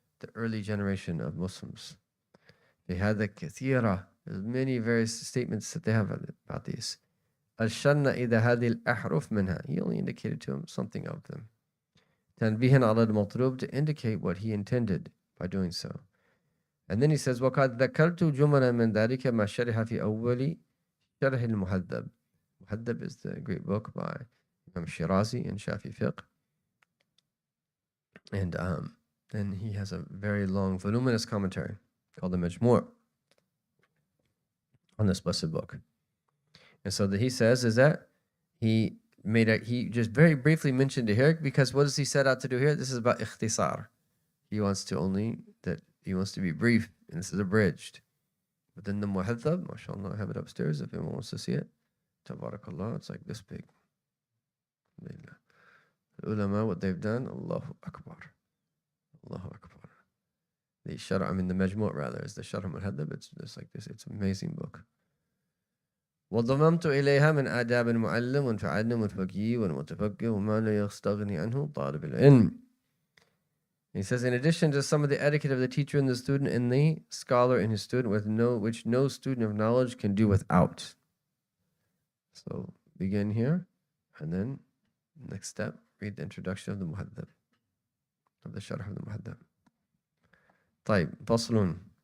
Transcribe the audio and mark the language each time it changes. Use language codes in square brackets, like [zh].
[en] the early generation of Muslims. They had the kathira. There's many various statements that they have about these. [ar] Al-shanna ida hadil ahruf minha. [en] He only indicated to him something of them. [ar] Tanbihan ala al-matlub, [en] to indicate what he intended by doing so. And then he says, [ar] وَقَدْ ذَكَرْتُ جُمَلًا مِنْ ذَلِكَ مَا شَرِحَ فِي أَوَّلِ شَرْحِ الْمُهَذَّبِ. [en] Muhaddab is the great book by Imam Shirazi in Shafi Fiqh. And then he has a very long, voluminous commentary called the Majmu' on this blessed book. And so that he says is that he just very briefly mentioned it here, because what does he set out to do here? This is about ikhtisar. He wants to be brief, and this is abridged. But then the Muhaddab, mashallah, I have it upstairs if anyone wants to see it. Tabarakallah, it's like this big. The ulama, what they've done, Allahu Akbar. Allahu Akbar. The Majmu' rather, is the Sharh Muhaddab. It's just like this. It's an amazing book. [ar] وضممت إليها من آداب المعلم والمتعلم والفقيه والمتفقه وما لا يستغني عنه طالب العلم. [en] He says, in addition to some of the etiquette of the teacher and the student and the scholar and his student, which no student of knowledge can do without. So begin here, and then next step, read the introduction of the Muhaddab, of the Sharh of the Muhaddab. طيب, Faslun.